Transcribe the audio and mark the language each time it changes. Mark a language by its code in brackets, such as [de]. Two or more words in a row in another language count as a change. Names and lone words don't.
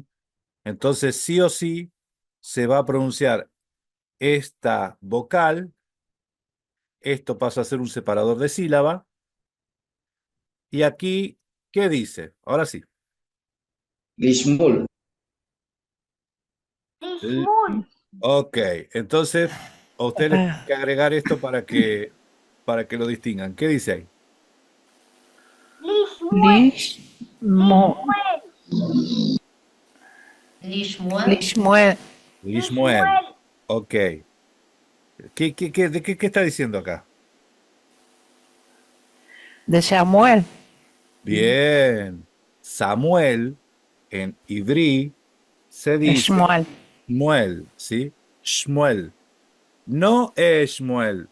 [es] Entonces, sí o sí, se va a pronunciar esta vocal, esto pasa a ser un separador de sílaba, y aquí, ¿qué dice? Ahora sí. Lishmul. L- Lishmul. Ok, entonces a ustedes les tengo Ah, que agregar esto para que lo distingan. ¿Qué dice ahí? Lishmuel. Lish, Mo, Lishmuel. Lishmuel. Lishmuel, Lishmuel. Lishmuel. Ok. ¿Qué está diciendo acá? de Samuel, Bien. Samuel en Ivrí se dice Shmuel. Shmuel, ¿sí? Shmuel. No Shmuel.